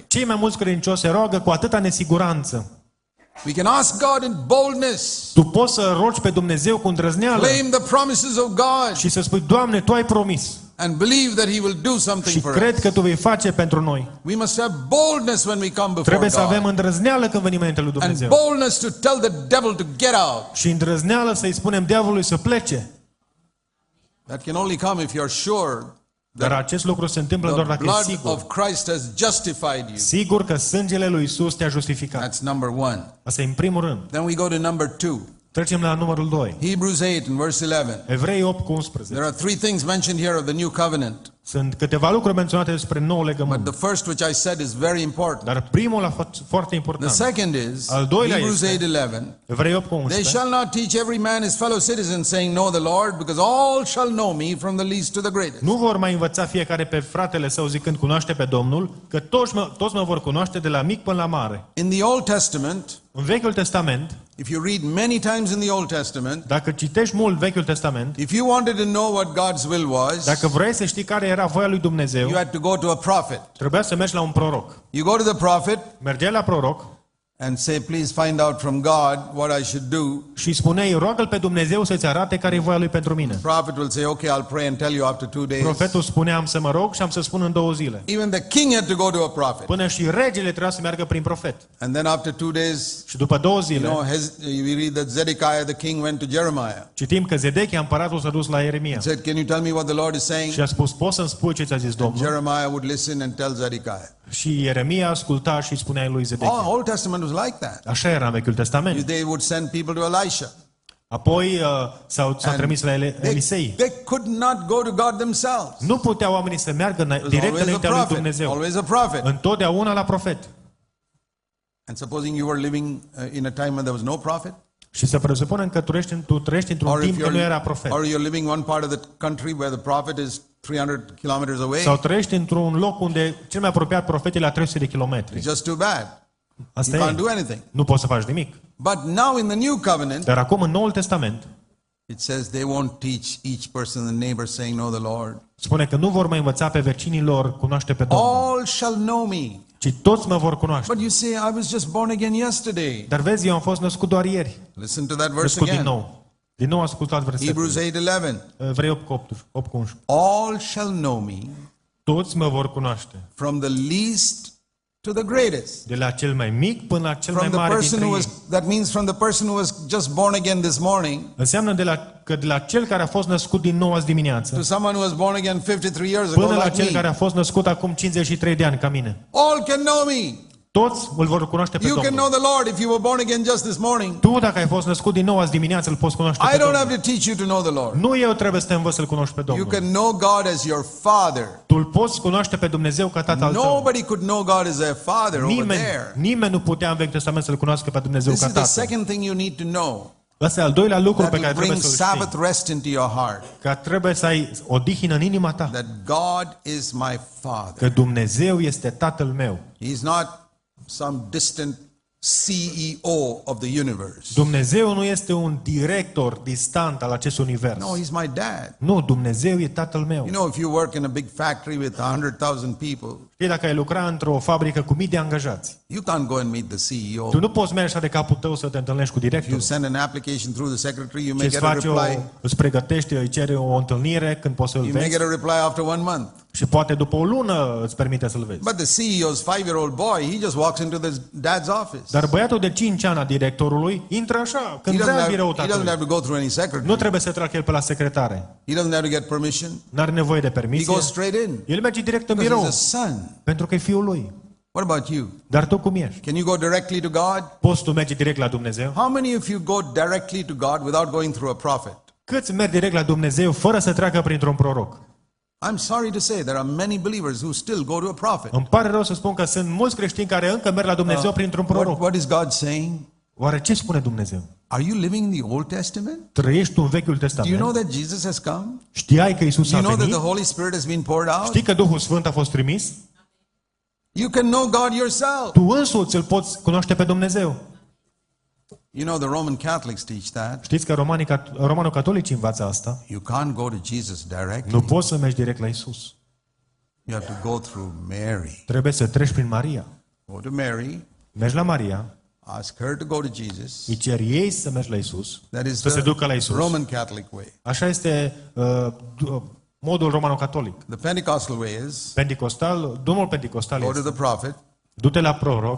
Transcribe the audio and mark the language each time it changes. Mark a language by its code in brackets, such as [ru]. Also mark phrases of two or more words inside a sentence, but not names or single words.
[ro] Cei mai mulți credincioși se roagă cu atâta nesiguranță. [en] We can ask God in boldness. [ro] Tu poți să rogi pe Dumnezeu cu îndrăzneală [en] Claim the promises of God. [ro] și să spui, Doamne, Tu ai promis. [en] and believe that He will do something [ro] și [en] for [ro] cred [en] us. [ro] că Tu vei face pentru noi. [en] We must have boldness when we come before [ro] Trebuie să avem [en] God. [ro] îndrăzneală când venim înainte lui [en] And [ro] Dumnezeu. [en] boldness to tell the devil to get out. [ro] Și îndrăzneală să-i spunem diavolului să plece. [en] That can only come if you're sure [ro] Dar acest lucru se întâmplă doar [en] the [ro] dacă e [en] blood [ro] sigur. [en] of Christ has justified you. [ro] Sigur că sângele lui Isus te-a justificat. [en] That's number one. [ro] Asta e în primul rând. [en] Then we go to number 2. [ro] Trecem la numărul 2. [en] Hebrews 8 and verse 11. [ro] Evrei 8:11. [en] There are 3 things mentioned here of the new covenant. [ro] Sunt câteva lucruri menționate despre nou [en] But [ro] legământ. [en] the first which I said is very important. [ro] Dar primul a fost foarte [en] The [ro] important. [en] second is [ro] Al doilea [en] Hebrews [ro] este- [en] 8:11. [ro] Evrei [en] They [ro] 8:11. [en] shall not teach every man his fellow citizen, saying, Know the Lord, because all shall know me from the least to the greatest. [ro] Nu vor mai învăța fiecare pe fratele său zicând cunoaște pe Domnul, că toți mă vor cunoaște de la mic până la mare. [en] In the Old Testament, [ro] În Vechiul Testament, [en] if you read many times in the Old Testament, [ro] dacă citești mult Vechiul Testament, [en] if you wanted to know what God's will was, [ro] dacă vrei să știi care era voia lui Dumnezeu, [en] you had to go to a prophet. [ro] trebuia să mergi la un proroc. [en] You go to the prophet [ro] Mergeai la proroc [en] and say, Please find out from God what I should do. [ro] și spuneai, roagă-L pe Dumnezeu să-ți arate care e voia lui pentru mine. [en] The prophet will say, Okay, I'll pray and tell you after 2 days. [ro] Profetul spunea, am să mă rog și am să spun în 2 zile. [en] Even the king had to go to a prophet. [ro] Până și regele trebuia să meargă prin profet. [en] And then after 2 days, [ro] Și după 2 [en] you [ro] zile, [en] know, we read that Zedekiah the king went to Jeremiah. [ro] citim că Zedechia, împăratul, s-a dus la Ieremia [en] Said, Can you tell me what the Lord is saying? [ro] și a spus, poți să-mi spui ce ți-a zis Domnul? [en] Jeremiah would listen and tell Zedekiah. [ro] Și Ieremia asculta și spunea lui Zedechia. [en] Old Testament was like that. [ro] Așa era în Vechiul Testament. [en] They would send people to Elisha. [ro] Apoi s-au trimis la Elisei. [en] They could not go to God themselves. [ro] Nu puteau oamenii să meargă [en] There was [ro] direct [en] always a [ro] înaintea lui [en] prophet. [ro] Dumnezeu. [en] Always a prophet. [ro] Întotdeauna la profet. [en] And supposing you were living in a time when there was no prophet, [ro] Și să presupunem că tu trăiești într-un [en] or if [ro] timp când nu era profet. [en] or you're living one part of the country where the prophet is 300 kilometers away, [ro] Sau trăiești într-un loc unde cel mai apropiat profet e la 300 de [en] it's [ro] kilometri. [en] just too bad. [ro] Asta [en] You [ro] e. [en] can't do anything. [ro] Nu poți să faci nimic. [en] But now in the new covenant, [ro] Dar acum în Noul Testament [en] it says they won't teach each person, the neighbor, saying, Know the Lord. [ro] spune că nu vor mai învăța pe vecinii lor cunoaște pe Domnul, [en] All shall know me. [ro] ci toți mă vor cunoaște. [en] But you say, I was just born again yesterday. [ro] Dar vezi, eu am fost născut doar ieri. [en] Listen to that verse [ro] Născut din [en] again. [ro] nou. Din nou ascultat [en] Hebrews [ro] versetul. [en] 8:11. [ro] Evrei 8:11. [en] All shall know me [ro] Toți mă vor cunoaște. [en] from the least to the greatest. [ro] De la cel mai mic până la cel mai [en] From the [ro] mare [en] person [ro] dintre [en] who [ro] ei. [en] was, that means from the person who was just born again this morning [ro] Înseamnă că de la cel care a fost născut din nou azi dimineață [en] to someone who was born again 53 years ago [ro] până la [en] like [ro] cel [en] me. [ro] care a fost născut acum 53 de ani ca mine. [en] All can know me. [ro] Toți îl vor cunoaște pe [en] You can know [ro] Domnul. [en] the Lord if you were born again just this morning. [ro] Tu, dacă ai fost născut din nou azi dimineață, îl poți cunoaște [en] I [ro] pe [en] don't [ro] Domnul. [en] have to teach you to know the Lord. [ro] Nu eu trebuie să te învăț să-L cunoști pe [en] You [ro] Domnul. [en] can know God as your Father. [ro] Tu îl poți cunoaște pe Dumnezeu ca Tatăl tău. [en] Nobody could know God as their Father over there. [ro] Nimeni nu putea în Vechiul Testament să-L cunoască pe Dumnezeu [en] This [ro] ca [en] is the [ro] Tatăl. [en] second thing you need to know. [ro] Ăsta e al doilea lucru [en] That [ro] pe care [en] will [ro] trebuie [en] bring [ro] să-l [en] Sabbath [ro] știi. [en] rest into your heart. [ro] Că trebuie să ai odihnă în inima ta. [en] That God is my Father. [ro] Că Dumnezeu este Tatăl meu. [en] He's not some distant CEO of the universe. [ro] Dumnezeu nu este un director distant al acestui univers. [en] No, He's my dad. [ro] Nu, Dumnezeu e Tatăl meu. [en] You know, if you work in a big factory with 100,000 people, [ro] Știi, dacă ai lucra într-o fabrică cu mii de angajați, [en] you can't go and meet the CEO. [ro] tu nu poți merge așa de capul tău să te întâlnești cu [en] You [ro] directorul. [en] send an application through the secretary, you [ro] Și [en] may [ro] îți [en] get a [ro] faci [en] reply. [ro] îți pregătești, îi cere o întâlnire când poți să-l [en] You may [ro] vezi [en] get a reply after 1 month. [ro] și poate după o lună îți permite să-l vezi. [en] But the CEO's 5-year-old boy, he just walks into his dad's office. [ro] Dar băiatul de 5 ani a directorului intră așa, când [en] He [ro] vrea [en] doesn't [ro] birou [en] have to [ro] tatălui. [en] go through any secretary. [ro] Nu trebuie să treacă el pe la secretare. [en] He doesn't have to get permission. [ro] N-are nevoie de [en] He [ro] permisie. [en] goes straight in. [ro] El merge direct în [en] Because [ro] birou, [en] he's a son. [ro] pentru că e fiul lui. [en] What about you? [ro] Dar tu cum ești? [en] Can you go directly to God? [ro] Poți tu merge direct la Dumnezeu? [en] How many of you go directly to God without going through a prophet? [ro] Câți merg direct la Dumnezeu fără să treacă printr-un proroc? [en] I'm sorry to say there are many believers who still go to a prophet. [ro] Îmi pare rău să spun că sunt mulți creștini care încă merg la Dumnezeu printr-un proroc. [en] What is God saying? [ro] Oare ce spune Dumnezeu? [en] Are you living in the Old Testament? [ro] Trăiești tu în Vechiul [en] Do you know [ro] Testament? [en] that Jesus has come? [ro] Știai că Isus [en] Do [ro] a [en] you know that [ro] venit? [en] the Holy Spirit has been poured out? [ro] Știi că Duhul Sfânt a fost trimis? [en] You can know God yourself. [ro] Tu însuți îl poți cunoaște pe Dumnezeu. [en] You know the Roman Catholics teach that. [ro] Știți că romano-catolici învață asta? [en] You can't go to Jesus directly. [ro] Nu poți să mergi direct la Isus. [en] You have to go through Mary. [ro] Trebuie să treci prin Maria. [en] Go to Mary, [ro] Mergi la Maria, [en] ask her to go to Jesus. [ro] îi cer ei să mergi la Isus, [en] That is [ro] să se ducă la Isus. [en] Roman Catholic way. [ro] Așa este modul romano-catolic. [en] The Pentecostal way is [ro] Pentecostal, drumul pentecostal [en] go to [ro] este: [en] the prophet, [ro] du-te la proroc